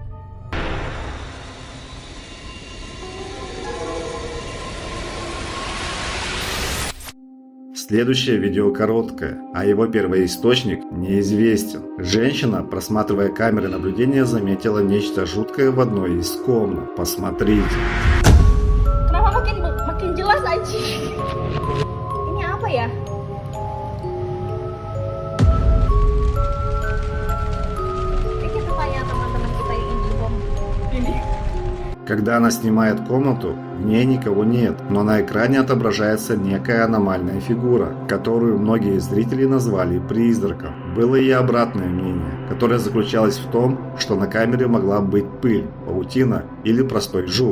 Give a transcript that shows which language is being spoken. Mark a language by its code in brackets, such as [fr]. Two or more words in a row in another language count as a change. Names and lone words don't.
[ru] Следующее видео короткое, а его первоисточник неизвестен. Женщина, просматривая камеры наблюдения, заметила нечто жуткое в одной из комнат. Посмотрите. [id] Kenapa makin jelas aja? Ini apa ya? Ini kita tanya teman-teman kita yang info ini. [ru] Когда она снимает комнату, в ней никого нет, но на экране отображается некая аномальная фигура, которую многие зрители назвали призраком. Было и обратное мнение, которое заключалось в том, что на камере могла быть пыль, паутина или простой жук.